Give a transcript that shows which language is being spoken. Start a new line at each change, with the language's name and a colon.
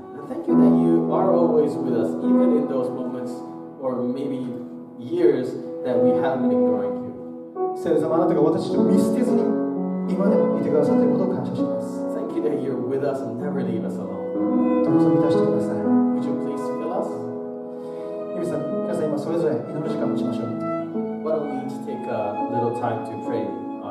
English: And thank you that you are always with us, even in those moments or maybe years that we have been ignoring you.
Japanese: 聖霊様、あなたが私たちを見捨てずに今でもいてくださっていることを感謝します。
English: Thank you that you're with us and never leave us alone.
Japanese: どうぞ満たしてください。
English: Would you please fill us?
Japanese: 皆さん今それぞれ祈る時間を持ちましょう。
English: Why don't we each take a little time to pray?